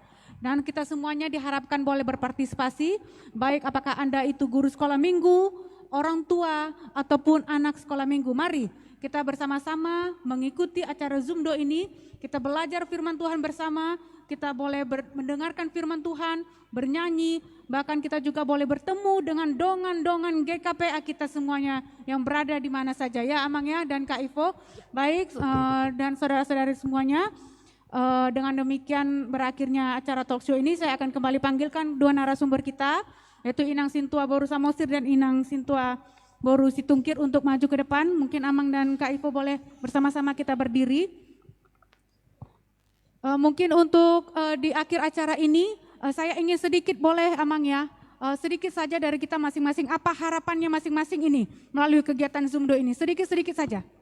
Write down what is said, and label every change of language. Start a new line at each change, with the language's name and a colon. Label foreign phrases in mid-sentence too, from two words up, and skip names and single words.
Indonesian: Dan kita semuanya diharapkan boleh berpartisipasi, baik apakah Anda itu guru sekolah minggu, orang tua, ataupun anak sekolah minggu. Mari kita bersama-sama mengikuti acara Zoomdo ini, kita belajar firman Tuhan bersama, kita boleh mendengarkan firman Tuhan, bernyanyi, bahkan kita juga boleh bertemu dengan dongan-dongan GKPA kita semuanya yang berada di mana saja ya Amang ya dan Kak Ivo. Baik dan saudara-saudari semuanya. Dengan demikian berakhirnya acara talkshow ini, saya akan kembali panggilkan dua narasumber kita, yaitu Inang Sintua Boru Samosir dan Inang Sintua Boru Situngkir untuk maju ke depan. Mungkin Amang dan Kak Ivo boleh bersama-sama kita berdiri. Mungkin untuk di akhir acara ini, saya ingin sedikit boleh Amang ya, sedikit saja dari kita masing-masing, apa harapannya masing-masing ini melalui kegiatan Zoomdo ini, sedikit-sedikit saja.